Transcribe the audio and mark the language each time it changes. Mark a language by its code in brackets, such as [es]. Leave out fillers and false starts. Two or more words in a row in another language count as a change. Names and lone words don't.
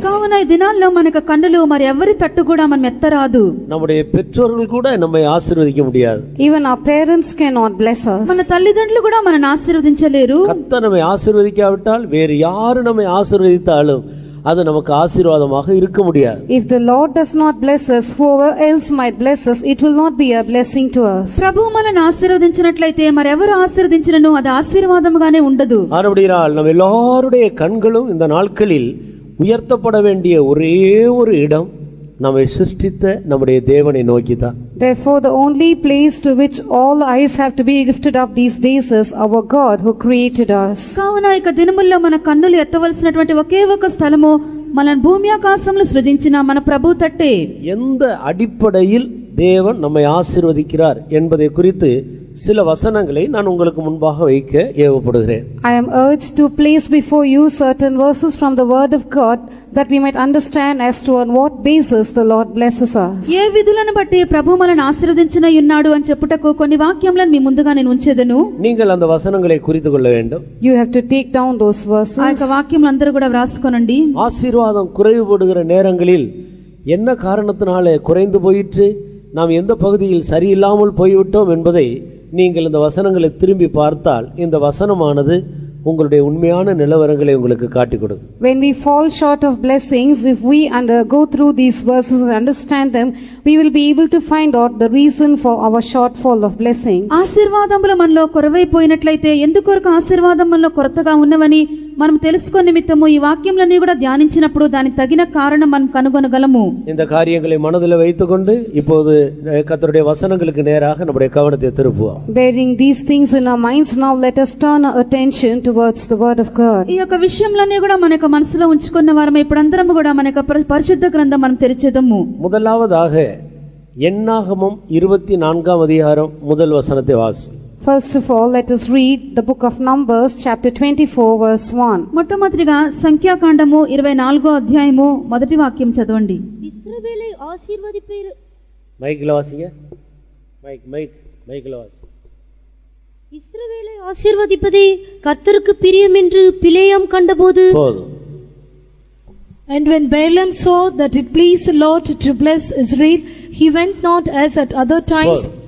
[te] కావున ఈ దినాల్లో మనకు కన్నులు మరి ఎవరి తట్టు కూడా మనం ఎత్తరాదు. [ta] நம்முடைய பெற்றோர்கள் கூட நம்மை ஆசీర్వదించ முடியாது. [en] Even our parents cannot bless us. [te] మన తల్లిదండ్రులు కూడా మనల్ని ఆశీర్వదించలేరు. [ta] கர்த்தர் நம்மை ஆசீர்வதிக்காவிட்டால் வேறு யார் நம்மை ஆசீர்வதித்தாலும் அது நமக்கு ஆசீர்வாதமாக இருக்க முடியாது. [en] If the Lord does not bless us, whoever else might bless us, it will not be a blessing to us. [te] ప్రభువు మనల్ని ఆశీర్వదించినట్లయితే మరి ఎవరు ఆశీర్వదించినను అది ఆశీర్వాదముగానే ఉండదు. [ta] ஆனபடியால் நம்ம எல்லாருடைய கண்களும் இந்த நாட்களில் உயர்த்தப்பட வேண்டிய ஒரே ஒரு இடம் நம்மை சிருஷ்டித்த நம்முடைய தேவனை நோக்கிதான். [en] Therefore, the only place to which all eyes have to be lifted up these days is our God who created us. [te] కావున ఇక దినముల్లో మన కన్నులు ఎత్తవలసినటువంటి ఒకే ఒక స్థలము మన భూమి ఆకాశములు సృజించిన మన ప్రభు తట్టే. [ta] எந்த அடிப்படையில் தேவன் நம்மை ஆசீர்வதிக்கிறார் என்பதை குறித்து சில வசனங்களை நான் உங்களுக்கு முன்பாக வைக்க ஏவப்படுகிறேன். [en] I am urged to place before you certain verses from the word of God that we might understand as to on what basis the Lord blesses us. [te] ఏ విధులను బట్టి ప్రభు మనల్ని ఆశీర్వదించిన ఉన్నాడు అని చెప్పుటకు కొన్ని వాక్యములను మీ ముందుగా నేను ఉంచెదను. [ta] நீங்கள் அந்த వசனங்களை குறித்து கொள்ள வேண்டும். [en] You have to take down those verses. [te] ఆ యొక్క వాక్యములు అందరూ కూడా వ్రాసుకోనండి. [ta] ஆசீர்வாதம் குறைவுபடுகிற நேரங்களில் என்ன காரணத்தினாலே குறைந்து போயிற்று, நாம் எந்த பகுதியில் சரியில்லாமல் போய்விட்டோம் என்பதை நீங்கள் இந்த வசனங்களை திரும்பி பார்த்தால் இந்த வசனமானது உங்களுடைய உண்மையான நிலவரங்களை உங்களுக்கு காட்டிக் கொடுக்கும். [en] When we fall short of blessings, if we go through these verses and understand them, we will be able to find out the reason for our shortfall of blessings. [te] ఆశీర్వాదములు మనలో కొరవైపోయినట్లయితే ఎందుకొరకు ఆశీర్వాదం మనలో కొరతగా ఉన్నవని మనం తెలుసుకునే నిమిత్తము ఈ వాక్యములన్నీ కూడా ధ్యానించినప్పుడు దానికి తగిన కారణం మనం కనుగొనగలము. [ta] இந்த காரியங்களை மனதில் வைத்துக்கொண்டு இப்போது கர்த்தருடைய வசனங்களுக்கு நேராக நம்முடைய கவனத்தை திருப்புவோம். [en] Bearing these things in our minds, now let us turn our attention towards the word of God. [te] ఈ యొక్క విషయములన్నీ కూడా మన యొక్క మనసులో ఉంచుకున్న వారమే ఇప్పుడందరము కూడా మన యొక్క పరిశుద్ధ గ్రంథం మనం తెరిచేదము. [ta] முதலாவதாக என்னாகமம் 24ஆம் அதிகாரம் முதல் வசனத்தை வாசி. [en] First of all, let us read the book of Numbers, chapter 24, verse 1. [te] మొట్టమొదటిగా సంఖ్యాకాండము 24వ అధ్యాయము మొదటి వాక్యం చదవండి. [ta] இஸ்ரவேலை ஆசீர்வதிப்பீர். மைக்கில் வாசிங்க. மைக்கில் வாசி. இஸ்ரவேலை ஆசீர்வதிப்பதே கர்த்தருக்கு பிரியம் என்று பிலேயாம் கண்டபோது. போதும். [en] And when Balaam saw that it pleased the Lord to bless Israel, he went not as at other times.